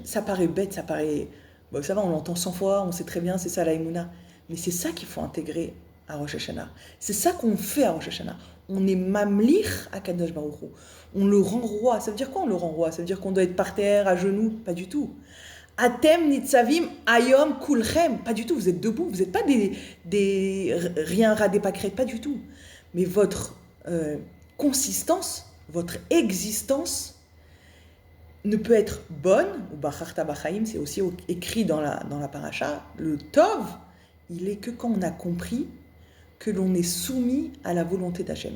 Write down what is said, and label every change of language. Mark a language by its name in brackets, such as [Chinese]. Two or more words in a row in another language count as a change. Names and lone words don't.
[French] Ça paraît bête, ça paraît... Bon, ça va, on l'entend 100 fois, on sait très bien, c'est ça la Emouna. Mais c'est ça qu'il faut intégrer à Rosh Hashanah. C'est ça qu'on fait à Rosh Hashanah. On est mamlich à [Hebrew] קדוש ברוך הוא. [French] On le rend roi. Ça veut dire quoi on le rend roi? Ça veut dire qu'on doit être par terre, à genoux? Pas du tout. [Hebrew] אתם נצבים היום כלכם. [French] Pas du tout. Vous êtes debout. Vous n'êtes pas des rien radé pâquerettes. Pas du tout. Mais votre consistance, votre existence ne peut être bonne, ou [Hebrew] ובחרת בחיים, [French] c'est aussi écrit dans la paracha, le Tov, il est que quand on a compris que l'on est soumis à la volonté d'Hachem.